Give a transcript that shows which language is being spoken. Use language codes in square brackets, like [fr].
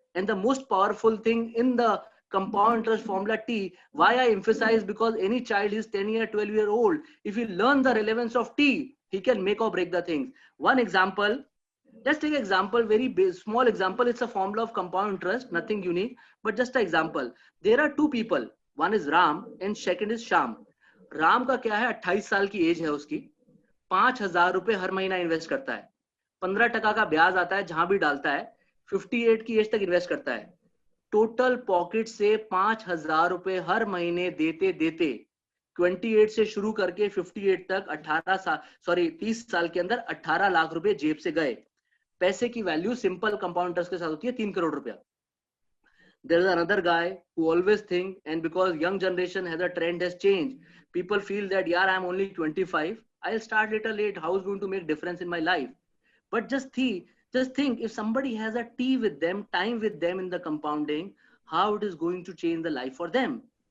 [en] And the most powerful thing in the compound interest formula T, why I emphasize, because any child is 10-year, 12-year-old. If he learn the relevance of T, he can make or break the things. One example, let's take an example, very small example. It's a formula of compound interest, nothing unique, but just an example. There are two people. one is Ram and second is Sham. [hi] Ram का क्या है, 28 साल की as है उसकी, 5,000 रुपए हर महीना invest करता है, 15% का ब्याज आता है जहां भी डालता है, 58 की एज तक इन्वेस्ट करता है, टोटल पॉकेट से 5,000 रुपए हर महीने देते देते 28 से शुरू करके 58 तक 30 साल के अंदर 18 लाख रुपए जेब से गए. पैसे की वैल्यू सिंपल कंपाउंडर्स के साथ होती है 3 करोड़ रुपया. [en] There is another guy who always think, and because young generation has a trend has changed, people feel that yeah, I'm only 25, I'll start little late, how is going to make difference in my life? But just think if somebody has a tea with them, time with them in the compounding, how it is going to change the life for them.